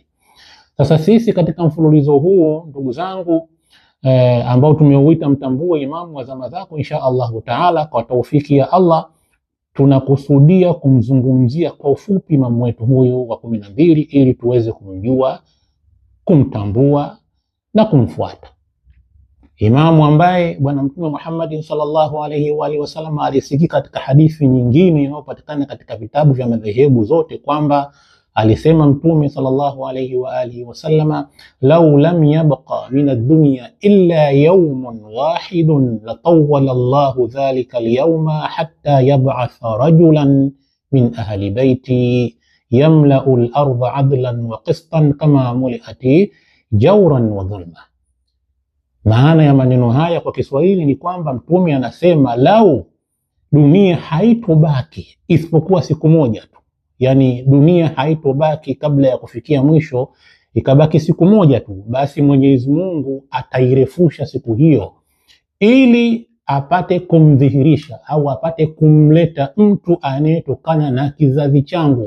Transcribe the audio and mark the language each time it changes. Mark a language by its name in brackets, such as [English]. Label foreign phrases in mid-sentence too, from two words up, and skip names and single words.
[Swahili] Sasa sisi katika mfululizo huu, ndugu zangu, ambao tumeuita mtambue imamu wa zama zako, [Arabic] إن شاء الله تعالى, [Swahili] kwa taufiki ya Allah, tunakusudia kumzungumzia kwa ufupi imamu wetu huyu wa 12 ili tuweze kumjua, kumtambua na kumfuata. Imamu ambaye Bwana Mtume Muhammad [Arabic] صلى الله عليه وآله وسلم [Swahili] alisikika katika hadithi nyingine inayopatikana katika vitabu vya madhehebu zote, kwamba alisema Mtume [Arabic] صلى الله عليه وآله وسلم لو لم يبق من الدنيا إلا يوم واحد لطوّل الله ذلك اليوم حتى يبعث رجلا من أهل بيتي يملأ الأرض عدلا وقسطا كما ملئت جورا وظلما. [Swahili] Maana ya maneno haya kwa Kiswahili ni kwamba Mtume anasema lau dunia haitobaki isipokuwa siku moja tu, yani dunia haitobaki kabla ya kufikia mwisho, ikabaki siku moja tu, basi Mwenyezi Mungu atairefusha siku hiyo ili apate kumdhihirisha au apate kumleta mtu anayetokana na kizazi changu.